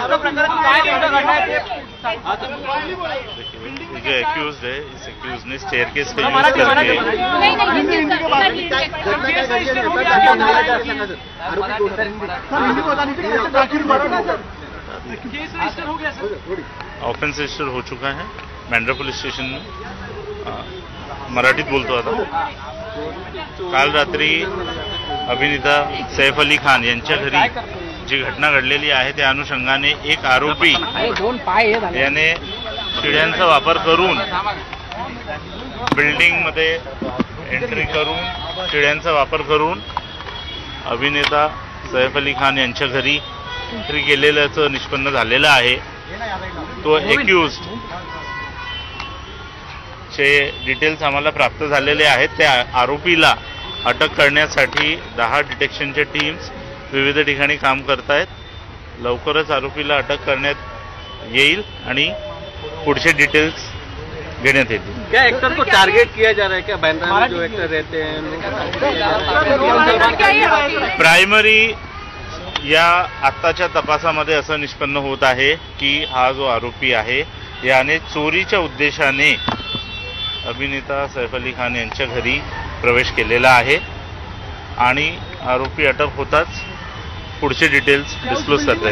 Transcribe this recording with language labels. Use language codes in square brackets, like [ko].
[hi] जो एक्यूज है, इस एक्यूज ने स्टेयरकेस का यूज करके ऑफेंस रजिस्टर हो चुका है बांद्रा पोलीस स्टेशन में। [mr] मराठीत बोलतो आता। काल रात्री अभिनेता सैफ अली खान यांच्या घरी जी घटना घडलेली आहे त्या अनुषंगाने एक आरोपी याने शिड्यांचा वापर करून बिल्डिंगमध्ये एंट्री करून शिड्यांचा वापर करून अभिनेता सैफ अली खान यांच्या घरी एंट्री केलेल्याचं निष्पन्न झालेलं आहे। तो एक्यूज्ड चे डिटेल्स आम्हाला प्राप्त झालेले आहेत। त्या आरोपीला अटक करण्यासाठी 10 डिटेक्शनच्या टीम्स विविध ठिकाणी काम करत आहेत। लवकरच आरोपीला अटक करण्यात येईल आणि पुढचे डिटेल्स घेण्यात येतील। [hi] क्या एक्टर को टारगेट किया जा रहा है क्या, बांद्रा में जो एक्टर रहते हैं? [mr] प्रायमरी या आत्ताच्या तपासामध्ये असं निष्पन्न होत आहे की हा जो आरोपी आहे याने चोरीच्या उद्देशाने अभिनेता सैफ अली खान यांच्या घरी प्रवेश केलेला आहे आणि आरोपी अटक होताच पुढचे डिटेल्स डिस्क्लोज करता